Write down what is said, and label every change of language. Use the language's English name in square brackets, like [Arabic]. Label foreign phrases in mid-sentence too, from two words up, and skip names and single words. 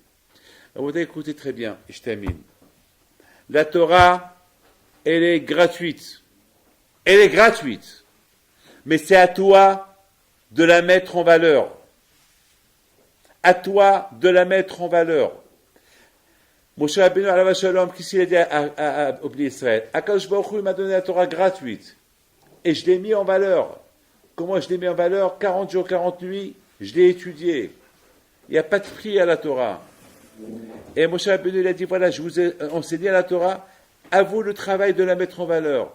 [French] Alors, vous écoutez très bien, et je termine. La Torah, elle est gratuite. Elle est gratuite. Mais c'est à toi de la mettre en valeur. À toi de la mettre en valeur. Moshe Rabbeinu [Hebrew] עליו השלום, [French] qu'est-ce qu'il a dit au peuple d'Israël? Akadosh Baruch Hu m'a donné la Torah gratuite. Et je l'ai mis en valeur. Comment je l'ai mis en valeur? 40 jours, 40 nuits, je l'ai étudié. Il n'y a pas de prix à la Torah. Et Moshe Rabbeinu, il a dit, voilà, je vous ai enseigné la Torah, à vous le travail de la mettre en valeur.